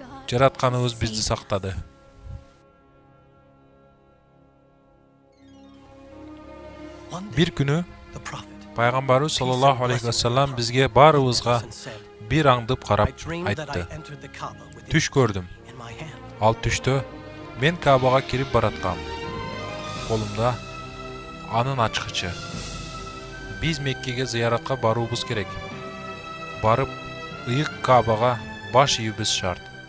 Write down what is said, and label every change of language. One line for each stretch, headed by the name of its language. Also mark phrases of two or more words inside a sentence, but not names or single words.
Kyrgyz: Жаратканыбыз бизди сактады. Бир күнү пайгамбарыбыз
Arabic: صلى الله عليه وسلم
Kyrgyz: бизге барыбызга бир аңдып карап айтты. Түш көрдүм. Ал түштө мен Кабага кирип бараткам. Колумда анын ачкычы. Биз Меккеге зыяратка баруубуз керек. Барып, ыйык Кабага баш ийүүбүз шарт.